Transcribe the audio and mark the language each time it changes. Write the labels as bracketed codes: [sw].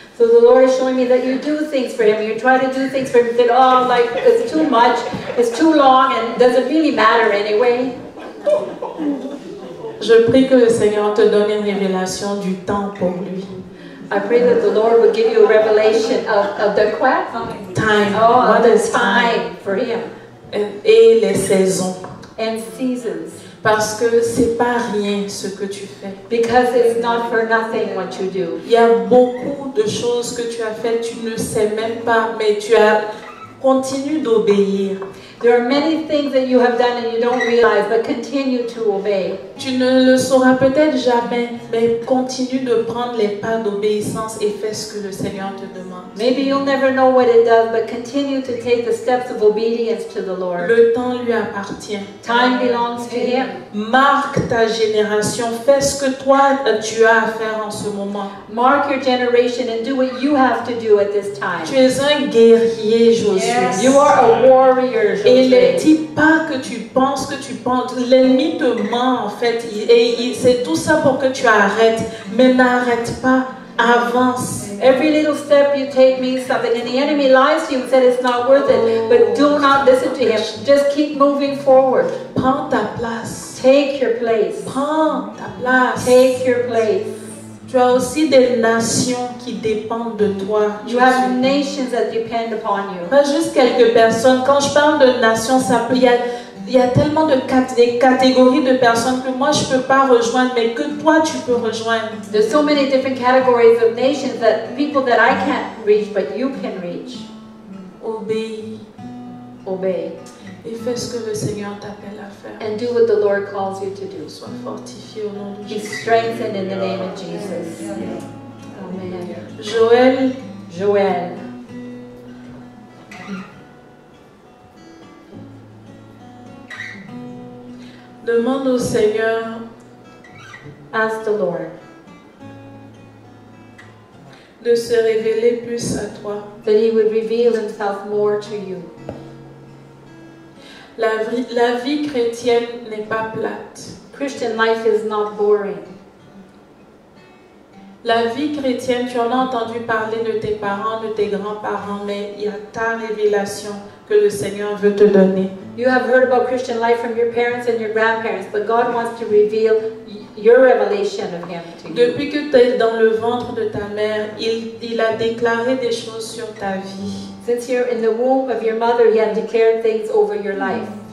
[en] So the Lord is showing me that you do things for Him. You try to do things for Him. That oh, like it's too much, it's too long, and does it really matter anyway? [fr] Je prie que le Seigneur te donne une révélation du temps pour lui. [en] I pray that the Lord will give you a revelation of the what? Time. Oh, What of the is time for Him. [fr] Et les saisons. [en] And seasons. [fr] Parce que c'est pas rien ce que tu fais. [en] Because it's not for nothing what you do. [fr] Il y a beaucoup de choses que tu as faites, tu ne sais même pas, mais tu as continué d'obéir. [en] There are many things that you have done and you don't realize, but continue to obey. [fr] Tu ne le sauras peut-être jamais, mais continue de prendre les pas d'obéissance et fais ce que le Seigneur te demande. [en] Maybe you'll never know what it does, but continue to take the steps of obedience to the Lord. [fr] Le temps lui appartient. [en] Time belongs to Him. [fr] Marque ta génération, fais ce que toi tu as à faire en ce moment. [en] Mark your generation and do what you have to do at this time. [fr] Tu es un guerrier, Josué. [en] Yes. You are a warrior, Josué. [fr] Et les petits pas que tu penses, l'ennemi te ment en fait. Et c'est tout ça pour que tu arrêtes. Mais n'arrête pas, avance. [en] Every little step you take means something, and the enemy lies to you and said it's not worth it. But do not listen to him. Just keep moving forward. [fr] Prends ta place. [en] Take your place. [fr] Prends ta place. [en] Take your place. [fr] Tu as aussi des nations qui dépendent de toi. [en] You have nations that depend upon you. [fr] Pas juste quelques personnes. Quand je parle de nations, il y a tellement de des catégories de personnes que moi je peux pas rejoindre, mais que toi tu peux rejoindre. [en] There's so many different categories of nations that people that I can't reach, but you can reach. [fr] Obéis. [en] Obey. [fr] Et fais ce que le Seigneur t'appelle à faire. [en] And do what the Lord calls you to do. [fr] Sois fortifié au nom de [en] Be [fr] Jésus. [en] strengthened in the name of Jesus. Amen. [fr] Joël, [en] Joël. [fr] demande au Seigneur [en] Ask the Lord [fr] de se révéler plus à toi. [en] that He would reveal Himself more to you. [fr] La vie chrétienne n'est pas plate. [en] Christian life is not boring. [fr] La vie chrétienne, tu en as entendu parler de tes parents, de tes grands-parents, mais il y a ta révélation que le Seigneur veut te donner. [en] You have heard about Christian life from your parents and your grandparents, but God wants to reveal your revelation of Him to you. [fr] Depuis que tu es dans le ventre de ta mère, il a déclaré des choses sur ta vie. [en] Since you're in the womb of your mother, He has declared things over your life.